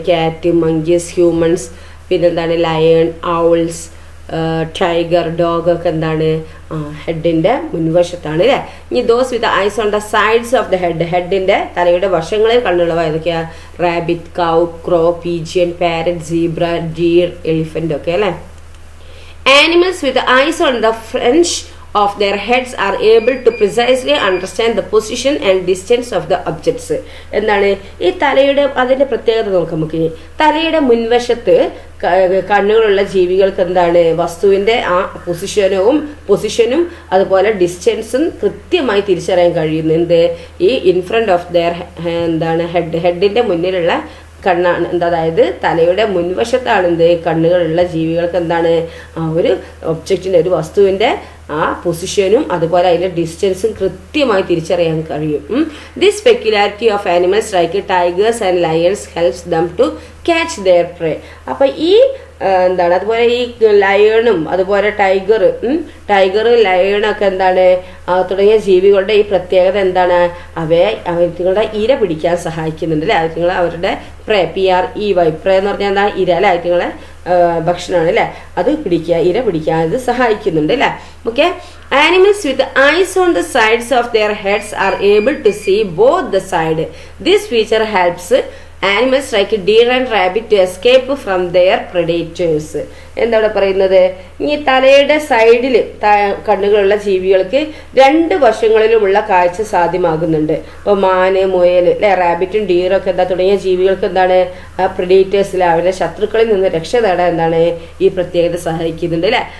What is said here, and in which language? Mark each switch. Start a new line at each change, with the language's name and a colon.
Malayalam: Cat, monkeys, humans, പിന്നെന്താണ് lion, owls, tiger, dog ഒക്കെ എന്താണ് ഹെഡിൻ്റെ മുൻവശത്താണ് അല്ലേ.
English: ഇനി those with eyes on the sides of the head,
Malayalam: ഹെഡിൻ്റെ തലയുടെ വശങ്ങളിൽ കണ്ണുള്ളവ ഏതൊക്കെയാണ്?
English: rabbit, cow, crow, pigeon, parrot, zebra, deer, elephant
Malayalam: ഒക്കെ അല്ലേ.
English: Animals with eyes on the front of their heads are able to precisely understand the position and distance of the objects.
Malayalam: എന്താണ് ഈ തലയുടെ അതിൻ്റെ പ്രത്യേകത നോക്കാം നമുക്ക്. തലയുടെ മുൻവശത്ത് കണ്ണുകളുള്ള ജീവികൾക്ക് എന്താണ് വസ്തുവിൻ്റെ ആ പൊസിഷനും അതുപോലെ ഡിസ്റ്റൻസും കൃത്യമായി തിരിച്ചറിയാൻ കഴിയുന്നു. എന്ത് ഈ
English: in front of their
Malayalam: എന്താണ് ഹെഡിൻ്റെ മുന്നിലുള്ള കണ്ണാണ്. അതായത് തലയുടെ മുൻവശത്താണ് എന്ത് കണ്ണുകളുള്ള ജീവികൾക്ക് എന്താണ് ആ ഒരു ഒബ്ജക്റ്റിൻ്റെ, ഒരു വസ്തുവിൻ്റെ ആ പൊസിഷനും അതുപോലെ അതിൻ്റെ ഡിസ്റ്റൻസും കൃത്യമായി തിരിച്ചറിയാൻ കഴിയും.
English: This peculiarity of animals like tigers and lions helps them to catch their prey.
Malayalam: അപ്പം ഈ എന്താണ് അതുപോലെ ഈ ലയണും അതുപോലെ ടൈഗർ ലയണൊക്കെ എന്താണ് തുടങ്ങിയ ജീവികളുടെ ഈ പ്രത്യേകത എന്താണ്? അവറ്റുങ്ങളുടെ ഇര പിടിക്കാൻ സഹായിക്കുന്നുണ്ട് അല്ലേ. അതുങ്ങൾ അവരുടെ പ്രേ, PREY, പ്രേ എന്ന് പറഞ്ഞാൽ എന്താ? ഇര അല്ലെ. അതുങ്ങളെ ഭക്ഷണമാണ് അല്ലേ. അത് ഇര പിടിക്കാൻ ഇത് സഹായിക്കുന്നുണ്ട് അല്ലേ. Okay.
English: Animals with eyes on the sides of their heads are able to see both the side. This feature helps animals like deer and rabbit to escape from their predators.
Malayalam: എന്താണ് പറയുന്നത്? ഈ തലയുടെ സൈഡിൽ കണ്ണുകളുള്ള ജീവികൾക്ക് രണ്ട് വശങ്ങളിലുമുള്ള കാഴ്ച സാധ്യമാകുന്നുണ്ട്. ഇപ്പോൾ മാന്, മുയൽ അല്ലെ, റാബിറ്റും ഡീറൊക്കെ തുടങ്ങിയ ജീവികൾക്ക് എന്താണ് പ്രെഡേറ്റേഴ്സിൽ അവരുടെ ശത്രുക്കളിൽ നിന്ന് രക്ഷ നേടാൻ എന്താണ് ഈ പ്രത്യേകത സഹായിക്കുന്നുണ്ട് അല്ലേ.